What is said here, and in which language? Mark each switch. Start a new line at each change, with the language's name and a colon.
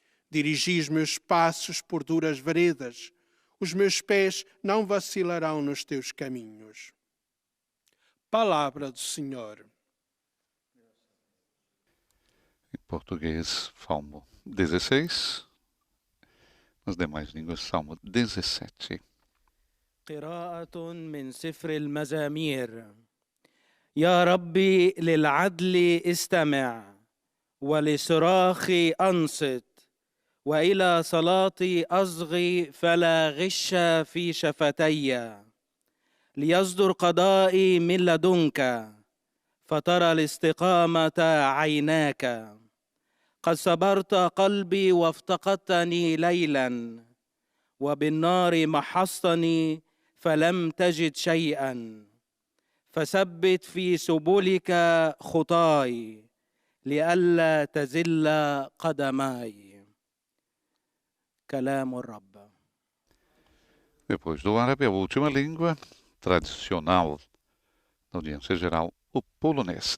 Portuguese: Dirigis meus passos por duras veredas, os meus pés não vacilarão nos teus caminhos. Palavra do Senhor. Em português, Salmo 16. Nas demais línguas, Salmo 17.
Arabic: قراءة من سفر المزامير. يا ربي للعدل استمع ولصراخي أنصت وإلى صلاتي أصغي فلا غش في شفتي ليصدر قضائي من لدنك فترى الاستقامة عيناك قد صبرت قلبي وافتقدتني ليلا وبالنار محصتني فلم تجد شيئا فثبت في سبلك خطاي لئلا تزل قدماي. كلام الرب.
Portuguese: Depois do árabe, a última língua tradicional da audiência geral, o polonês.